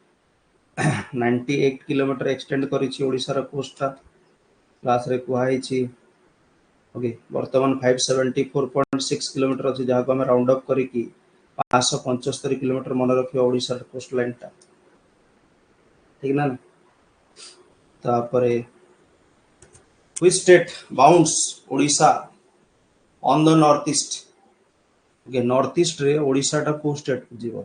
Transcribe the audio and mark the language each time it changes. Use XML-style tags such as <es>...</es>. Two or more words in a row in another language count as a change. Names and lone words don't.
<or>98</or> <en>kilometer extend</en> <or>କରିଛି ଓଡ଼ିଶାର କୋଷ୍ଟଟା, କ୍ଲାସରେ କୁହାଯାଇଛି. ଓକେ, ବର୍ତ୍ତମାନ 574.6 କିଲୋମିଟର ଅଛି, ଯାହାକୁ ଆମେ</or> <en>round up</en> <or>କରିକି 575 କିଲୋମିଟର ମନେ ରଖିବା ଓଡ଼ିଶାର</or> <en>coast lineଟା.</en> <or>ଠିକ ନା? ତାପରେ</or> <en>which state bounds ଓଡ଼ିଶା on the north east? north eastରେ</en> <or>ଓଡ଼ିଶାଟା କୋଉ ଷ୍ଟେଟକୁ ଯିବ?</or>